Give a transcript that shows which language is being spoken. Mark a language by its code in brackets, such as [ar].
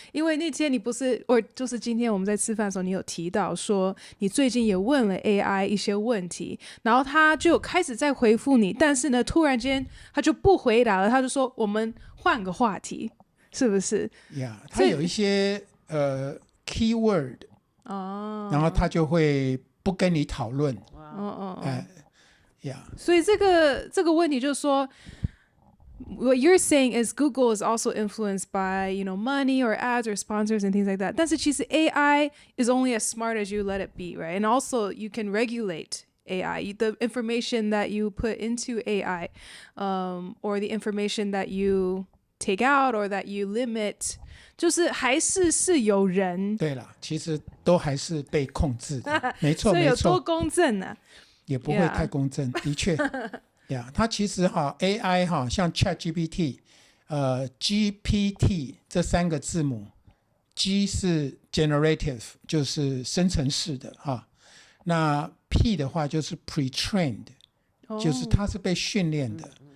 [zh] 因为那天你不是，就是今天我们在吃饭的时候，你有提到说你最近也问了 AI 一些问题，然后他就开始在回复你，但是呢，突然间他就不回答了，他就说我们换个话题，是不是？他有一些keyword，然后他就会不跟你讨论。所以这个问题就是说。 [en] What you're saying is Google is also influenced by, money or ads or sponsors and things like that. [zh] 但是其实 [en] AI is only as smart as you let it be, right? And also you can regulate AI. The information that you put into AI, or the information that you take out or that you limit, [zh] 就是还是有人。对了，其实都还是被控制的。没错，所以有多公正啊？也不会太公正，的确。它其实AI 像 ChatGPT，GPT 这三个字母 G 是 generative， 就是生成式的那 P 的话就是 pre-trained， 就是它是被训练的。